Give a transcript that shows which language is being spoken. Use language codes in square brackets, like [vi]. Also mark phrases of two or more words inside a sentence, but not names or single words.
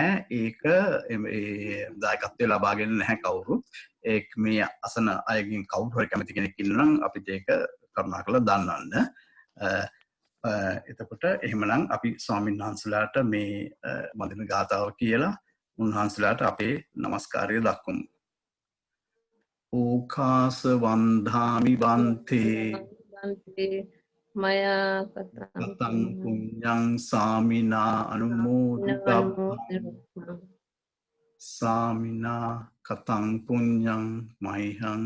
[si] ඒක දායකත්වය ලබාගෙන නැහැ කවුරුත්. ඒක මේ අසන අයගෙන් කවුරු හරි කැමති කෙනෙක් ඉන්නවා නම් අපිට ඒක කරුණාකරලා දන්වන්න. එතකොට එහෙමනම් අපි ස්වාමීන් වහන්සේලාට මේ වන්දන ගාථාව කියලා උන්වහන්සේලාට අපේ নমස්කාරය දක්වමු. [pi] ඕකාස වන්ධාමි බන්තේ මයා කතං පුඤ්ඤං සාමිනා අනුමෝදිතබ්බං සාමිනා කතං පුඤ්ඤං මයිහං